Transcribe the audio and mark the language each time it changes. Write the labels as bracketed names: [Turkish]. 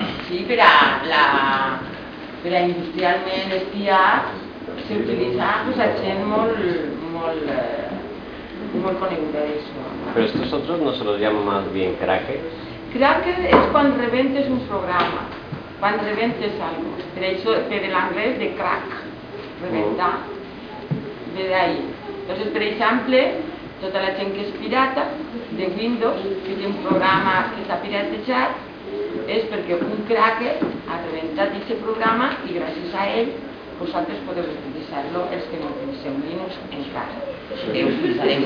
[Catalan] Sí, per a industrialment espiar s'utilitza a gent molt coneguda d'això. [Spanish] Però estos otros no se los llaman más bien crackers? [Catalan] Cracker és quan rebentes un programa, quan rebentes algo. Per això, per l'anglès, de crack, rebentar, ve d'ahí. Entonces, per exemple, tota la gent que és pirata de Windows, que té un programa que s'ha piratejat, és perquè un cracker ha rebentat aquest programa i gràcies a ell vosaltres podeu utilitzar-lo els que no utilitzem Linux en casa.